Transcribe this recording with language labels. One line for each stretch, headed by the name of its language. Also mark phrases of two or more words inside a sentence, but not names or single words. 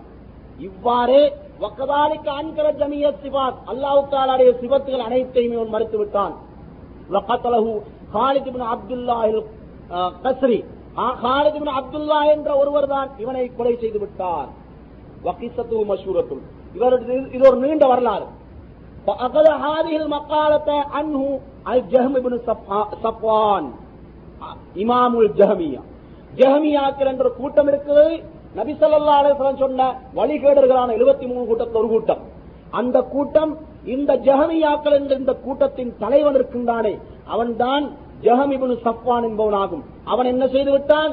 Tamil: இவ்வாறே
Arabic: وكذلك أنكر جميع الصفات,
Tamil: அல்லாஹ் தஆலாவுடைய சிபத்துகள் அனைத்தையும் இவன் மறுத்து விட்டான்.
Arabic: وقتله خالد بن عبد الله القسري,
Tamil: காலித் இப்னு அப்துல்லாஹ் என்ற ஒருவர் தான் இவனை கொலை செய்து விட்டார்.
Arabic: وقصته مشهورة,
Tamil: இது ஒரு நீண்ட வரலாறு.
Arabic: فأخذ هذه المقالة عنه الجهم بن صفوان إمام الجهمية.
Tamil: ஜஹமியாக்கள் என்ற கூட்டம் இருக்கிறது. நபி
Arabic: صلى الله عليه وسلم
Tamil: சொன்ன வழிகேடர்களான 73 கூட்டத்தில் ஒரு கூட்டம். அந்த கூட்டம் இந்த ஜஹமியாக்கள் என்ற இந்த கூட்டத்தின் தலைவன் இருக்கின்றானே, அவன்தான் ஜஹம் இப்னு சஃப்வான் என்பவனாகும். அவன் என்ன செய்து விட்டான்?